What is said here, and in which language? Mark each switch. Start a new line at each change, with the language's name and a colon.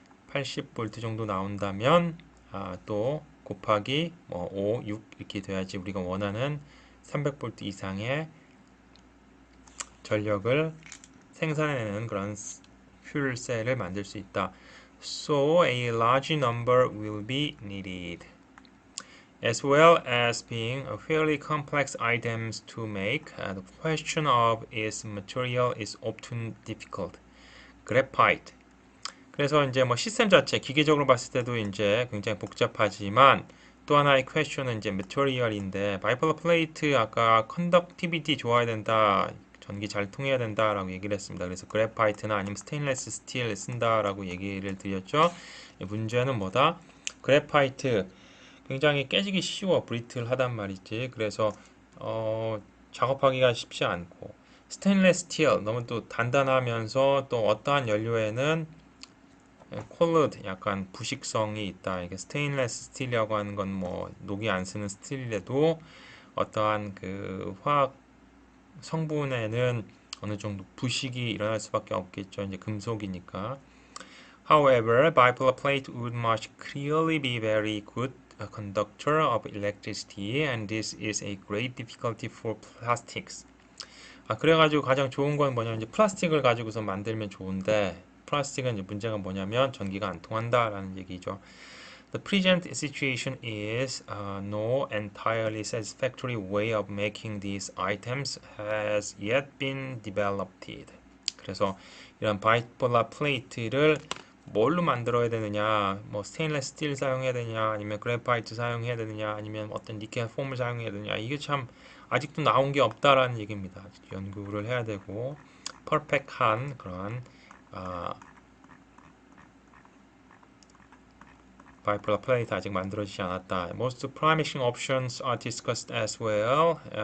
Korean: 80V 정도 나온다면 또 곱하기 뭐 5, 6 이렇게 돼야지 우리가 원하는 300V 이상의 전력을 생산해내는 그런 fuel cell을 만들 수 있다.
English: So a large number will be needed. as well as being a fairly complex items to make, the question of its material is often difficult. graphite.
Korean: 그래서 이제 뭐 시스템 자체 기계적으로 봤을 때도 이제 굉장히 복잡하지만 또 하나의 퀘스천은 이제 material인데 바이폴러 플레이트 아까 컨덕티비티 좋아야 된다. 전기 잘 통해야 된다라고 얘기를 했습니다. 그래서 그래파이트나 아니면 스테인레스 스틸 쓴다라고 얘기를 드렸죠. 문제는 뭐다? 그래파이트 굉장히 깨지기 쉬워 브리틀하단 말이지. 그래서 작업하기가 쉽지 않고 스테인레스 스틸 너무 또 단단하면서 또 어떠한 연료에는 콜로드 약간 부식성이 있다. 이게 스테인레스 스틸이라고 하는 건 뭐 녹이 안 쓰는 스틸이라도 어떠한 그 화학 성분에는 어느 정도 부식이 일어날 수밖에 없겠죠. 이제 금속이니까.
English: However, bipolar plate would much clearly be very good conductor of electricity, and this is a great difficulty for plastics.
Korean: 그래가지고 가장 좋은 건 뭐냐면 이제 플라스틱을 가지고서 만들면 좋은데 플라스틱은 이제 문제가 뭐냐면 전기가 안 통한다라는 얘기죠.
English: The present situation is no entirely satisfactory way of making these items has yet been developed.
Korean: 그래서 이런 바이폴라 플레이트를 뭘로 만들어야 되느냐, 뭐 스테인레스 스틸 사용해야 되느냐, 아니면 그래파이트 사용해야 되느냐, 아니면 어떤 니켈 폼을 사용해야 되느냐, 이게 참 아직도 나온 게 없다라는 얘기입니다. 연구를 해야 되고 퍼펙트한 그런 바이폴라 플레이트 아직 만들어지지 않았다.
English: Most promising options are discussed as well.